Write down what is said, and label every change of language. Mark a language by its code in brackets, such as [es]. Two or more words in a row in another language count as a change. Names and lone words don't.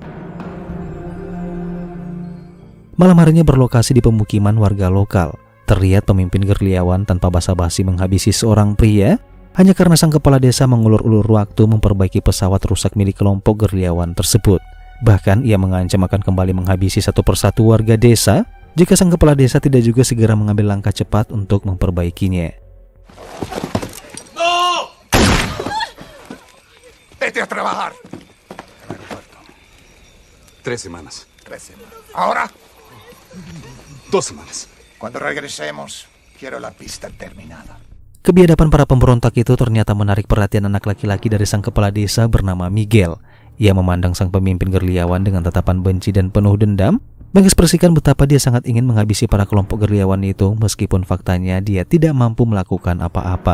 [id] Malam harinya berlokasi di pemukiman warga lokal, terlihat pemimpin gerilyawan tanpa basa-basi menghabisi seorang pria hanya karena sang kepala desa mengulur-ulur waktu memperbaiki pesawat rusak milik kelompok gerilyawan tersebut. Bahkan ia mengancam akan kembali menghabisi satu persatu warga desa jika sang kepala desa tidak juga segera mengambil langkah cepat untuk memperbaikinya. [es] Vete a trabajar. 3 semanas. 3 semanas. ¿Ahora? 2 semanas. Cuando regresemos, quiero la pista terminada. [id] Kebiadaban para pemberontak itu ternyata menarik perhatian anak laki-laki dari sang kepala desa bernama Miguel. Ia memandang sang pemimpin gerilyawan dengan tatapan benci dan penuh dendam, mengekspresikan betapa dia sangat ingin menghabisi para kelompok gerilyawan itu meskipun faktanya dia tidak mampu melakukan apa-apa.